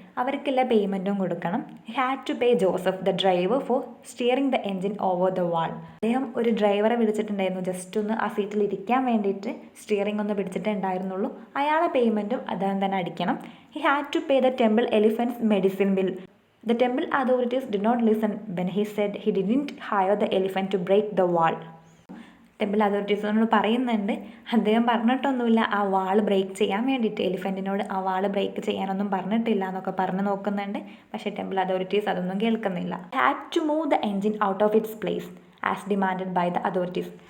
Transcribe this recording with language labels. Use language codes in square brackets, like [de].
[ml] അവർക്കെല്ലാം പേയ്മെൻറ്റും കൊടുക്കണം. [en] He had to pay Joseph the driver for steering the engine over the wall. [ml] അദ്ദേഹം ഒരു ഡ്രൈവറെ വിളിച്ചിട്ടുണ്ടായിരുന്നു ജസ്റ്റ് ഒന്ന് ആ സീറ്റിൽ ഇരിക്കാൻ വേണ്ടിയിട്ട്, സ്റ്റിയറിംഗ് ഒന്ന് പിടിച്ചിട്ടേ ഉണ്ടായിരുന്നുള്ളൂ. അയാളെ പേയ്മെൻറ്റും അദ്ദേഹം തന്നെ അടിക്കണം. [en] He had to pay the temple elephant's medicine bill. The temple authorities did not listen when he said he didn't hire the elephant to break the wall. [ml] Temple അതോറിറ്റീസിനോട് പറയുന്നുണ്ട്, അദ്ദേഹം പറഞ്ഞിട്ടൊന്നുമില്ല ആ വാൾ ബ്രേക്ക് ചെയ്യാൻ വേണ്ടിയിട്ട്. എലിഫൻറ്റിനോട് ആ വാൾ ബ്രേക്ക് ചെയ്യാനൊന്നും പറഞ്ഞിട്ടില്ല എന്നൊക്കെ പറഞ്ഞു നോക്കുന്നുണ്ട്. പക്ഷേ ടെമ്പിൾ അതോറിറ്റീസ് അതൊന്നും കേൾക്കുന്നില്ല. [en] Had to move the engine out of its place as demanded by the authorities.